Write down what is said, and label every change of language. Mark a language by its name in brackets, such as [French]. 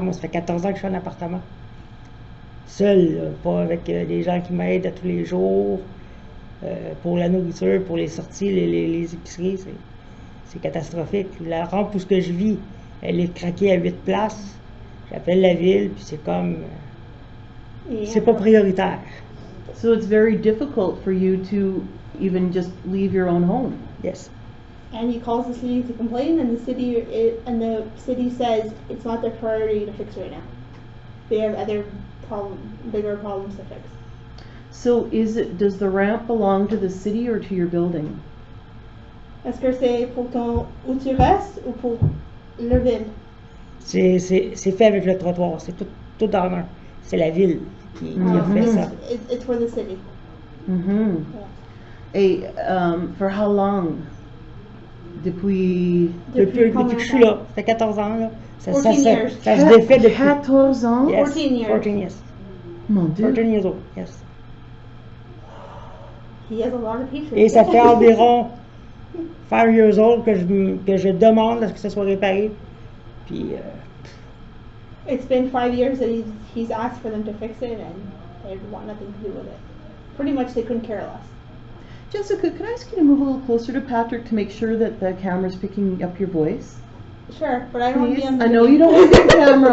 [French] Moi, ça fait 14 ans que je suis en appartement. Seul, pas avec des gens qui m'aident à tous les jours, pour la nourriture, pour les sorties, les épiceries. C'est catastrophique. La rampe où ce que je vis, elle est craquée à 8 places. J'appelle la ville, puis c'est comme... c'est pas prioritaire. [English] So it's very difficult for you to even just leave your own home. Yes. And he calls the city to complain, and the city says it's not their priority to fix right now. They have other bigger problems to fix. So does the ramp belong to the city or to your building? [French] Est-ce que c'est pour où tu restes ou pour la ville? C'est fait avec le trottoir, c'est tout en un. C'est la ville qui a fait ça. [English] It's for the city. Et for how long? Depuis [French] que je suis là, ça fait 14 ans là. Ça se défait depuis 14 ans? [English] Yes, 14 years. 14 years. [French] Mon Dieu. [English] 14 years old, yes. He has a lot of patience. [French] Et ça fait environ [English] 5 years old [French] que je demande à ce que ça soit réparé. Puis [English] it's been 5 years that he's asked for them to fix it, and they want nothing to do with it. Pretty much they couldn't care less. Jessica, could I ask you to move a little closer to Patrick to make sure that the camera's picking up your voice? Sure, but I don't want to be on the I know you don't want to be on camera.